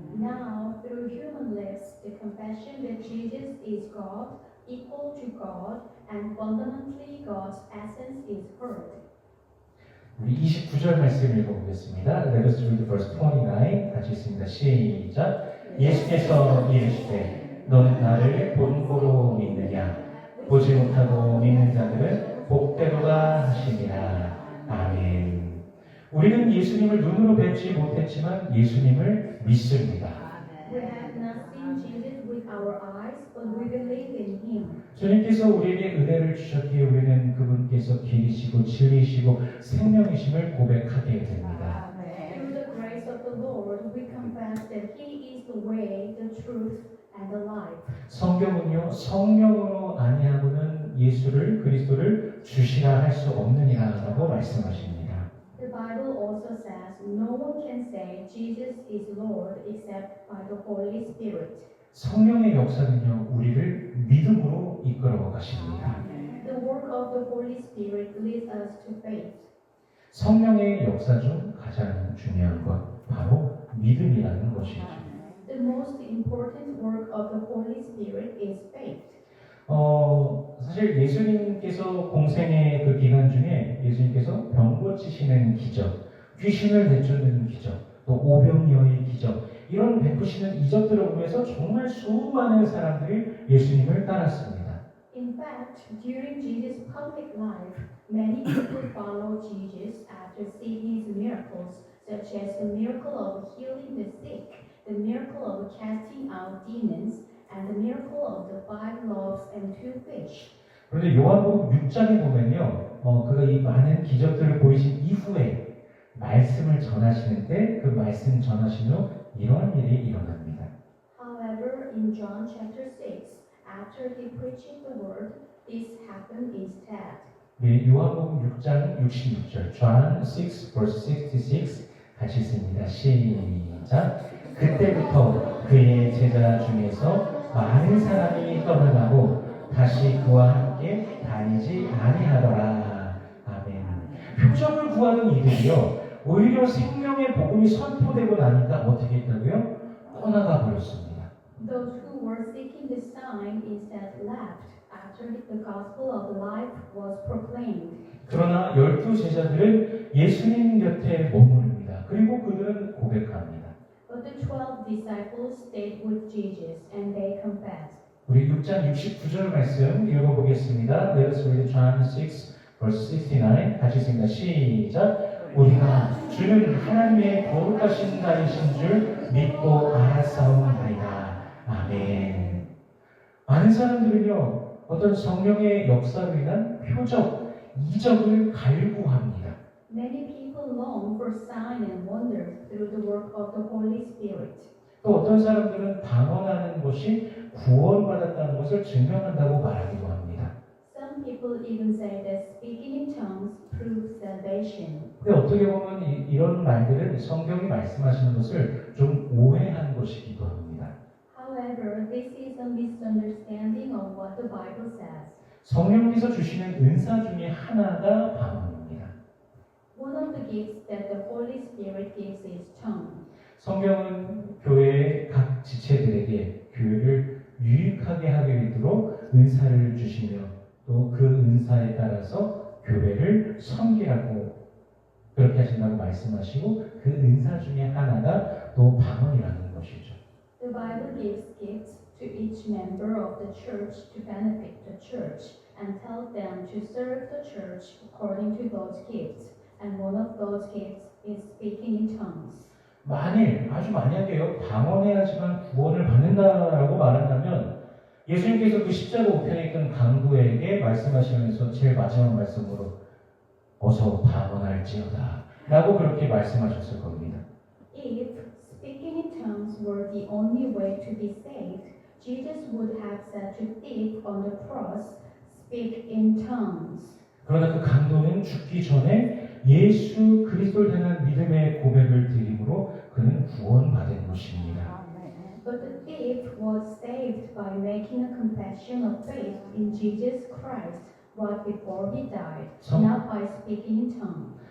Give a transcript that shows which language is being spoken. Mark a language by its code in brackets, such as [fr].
[en] Now, through human lips, the confession that Jesus is God, equal to God, and fundamentally God's essence is heard. [ko] 우리 29절 말씀 읽어보겠습니다. [en] Let us read verse 29. [ko] 같이 있습니다. 시작. 예수께서 이르시되 너는 나를 본고로 믿느냐? 보지 못하고 믿는 자들은 복되도다 하시니라. 아멘. 우리는 예수님을 눈으로 뵙지 못했지만 예수님을 믿습니다. [en] We have not seen Jesus with our eyes, but we believe in Him. [ko] 주님께서 우리에게 은혜를 주셨기에 우리는 그분께서 길이시고 진리시고 생명이심을 고백하게 됩니다. [en] Through the grace of the Lord, we confess that He is the way, the truth, and the life. [ko] 성경은요 성령으로 아니하고는 예수를 그리스도를 주시라 할 수 없느니라라고 말씀하십니다. [en] The Bible also says no one can say Jesus is Lord except by the Holy Spirit. [ko] 성령의 역사는요 우리를 믿음으로 이끌어 가십니다. [en] The work of the Holy Spirit leads us to faith. [ko] 성령의 역사 중 가장 중요한 것 바로 믿음이라는 것이죠. [en] The most important work of the Holy Spirit is faith. [ko] 사실 예수님께서 공생의 그 기간 중에 예수님께서 병 고치시는 기적, 귀신을 내쫓는 기적, 또 오병이어의 기적 이런 베푸시는 이적들을 보면서 정말 수많은 사람들이 예수님을 따랐습니다. [en] In fact, during Jesus' public life, many people followed Jesus after seeing His miracles, such as the miracle of healing the sick, the miracle of casting out demons, and the miracle of the 5 loaves and 2 fish. [ko] 그런데 요한복음 6장에 보면요, 그가 이 많은 기적들을 보이신 이후에 말씀을 전하시는 때 그 말씀 전하신 후 이런 일이 일어납니다. [en] However, in John chapter 6, after he preached the word, this happened instead. [ko] 우리 요한복음 6장 66절, [en] John 6 verse 66 [ko] 같이 읽습니다. 시작. 그때부터 그의 제자 중에서 많은 사람이 떠나가고 다시 그와 함께 다니지 아니하더라. 아멘. 표적을 구하는 이들이요 오히려 생명의 복음이 선포되고 나니까 어떻게 했다고요? 떠나가 버렸습니다. [en] Those who were seeking the sign instead left after the gospel of life was proclaimed. [ko] 그러나 12제자들은 예수님 곁에 머무릅니다. 그리고 그들은 고백합니다. [en] But the 12 disciples stayed with Jesus and they confessed. [ko] 우리 6장 69절 말씀 읽어보겠습니다. [en] Let us read John 6, verse 69. [ko] 같이 읽습니다. 시작. 우리가 주는 하나님의 거룩하신 자이신 줄 믿고 알았사옵나이다. 아멘. 많은 사람들은요, 어떤 성령의 역사로 인한 표적, 이적을 갈구합니다. [en] Many people long for signs and wonders through the work of the Holy Spirit. [ko] 또 어떤 사람들은 방언하는 것이 구원받았다는 것을 증명한다고 말하기도 합니다. [en] Some people even say that speaking in tongues proves salvation. [ko] 근데 어떻게 보면 이런 말들은 성경이 말씀하시는 것을 좀 오해한 것이기도 합니다. [en] However, this is a misunderstanding of what the Bible says. [ko] 성령께서 주시는 은사 중에 하나가 방언입니다. [en] One of the gifts that the Holy Spirit gives is tongue. [ko] 성경은 교회의 각 지체들에게 교회를 유익하게 하게 되도록 은사를 주시며 또 그 은사에 따라서 교회를 섬기라고 그렇게 하신다고 말씀하시고 그 은사 중에 하나가 또 방언이라는 것이죠. [en] The Bible gives gifts to each member of the church to benefit the church and tells them to serve the church according to those gifts. And one of those gifts is speaking in tongues. [ko] 만일 아주 만약에요 방언해야지만 구원을 받는다라고 말한다면 예수님께서 그 십자가 우편에 있던 강도에게 말씀하시면서 제일 마지막 말씀으로 어서 방언할지어다 라고 그렇게 말씀하셨을 겁니다. [en] If speaking in tongues were the only way to be saved, Jesus would have said to thief on the cross, speak in tongues. [ko] 그러나 그 강도는 죽기 전에 예수 그리스도를 향한 믿음의 고백을 드림으로 그는 구원받은 것입니다. [en] But the thief was saved by making a confession of faith in Jesus Christ right before he died, not by speaking in tongues.